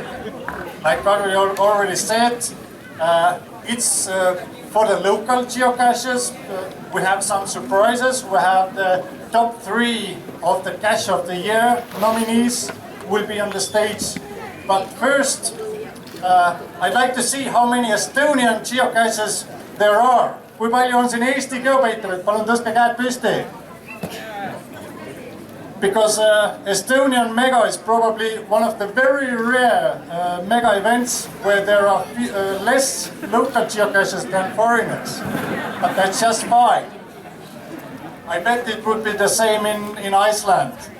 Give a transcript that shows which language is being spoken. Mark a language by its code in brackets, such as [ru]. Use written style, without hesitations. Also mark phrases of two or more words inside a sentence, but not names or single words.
[en] Like Kari already said, it's for the local geocaches. We have some surprises. We have the top 3 of the Cache of the Year nominees will be on the stage. But first, I'd like to see how many Estonian geocaches there are. [et] Kui palju on siin Eesti geopeitureid? Palun tõstke käed püsti. [en] Because Estonian Mega is probably one of the very rare mega events where there are less local geocaches than foreigners. But that's just fine. I bet it would be the same in Iceland.